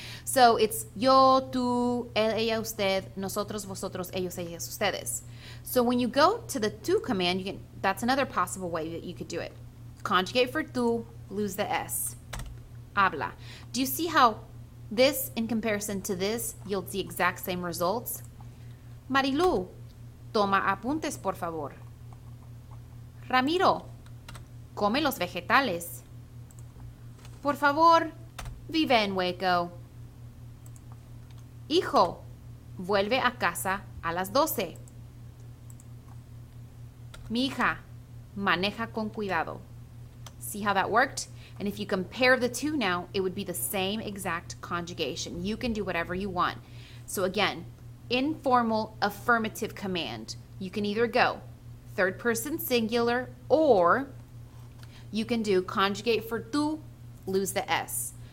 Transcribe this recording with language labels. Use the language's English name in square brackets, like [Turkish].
[Spanish] So it's yo, tú, él, ella, usted, nosotros, vosotros, ellos, ellas, ustedes. [English] So when you go to the to command, that's another possible way that you could do it. Conjugate for tú, lose the S. Habla. Do you see how this, in comparison to this, yields the exact same results? [Spanish] Marilu, toma apuntes, por favor. Ramiro, come los vegetales. Por favor, vive en Waco. Hijo, vuelve a casa a las 12. Mi hija, maneja con cuidado. [English] See how that worked? And if you compare the two now, it would be the same exact conjugation. You can do whatever you want. So again, informal affirmative command. You can either go third person singular, or you can do conjugate for tú, lose the S.